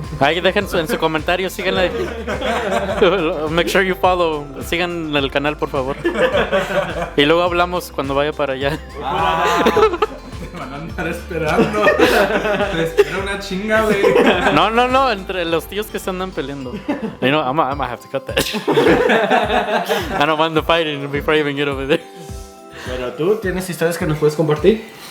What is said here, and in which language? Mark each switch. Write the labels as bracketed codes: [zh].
[es] Ahí dejen en su comentario, síganle. Make sure you follow. Sigan el canal, por favor. Y luego hablamos cuando vaya para allá. Te van a andar esperando. Te espera una chinga, güey. No, entre los tíos que se andan peleando. [en] You know, I might have to cut that. I don't mind the fighting before I even get over there. [es] Pero tú tienes historias que nos puedes compartir.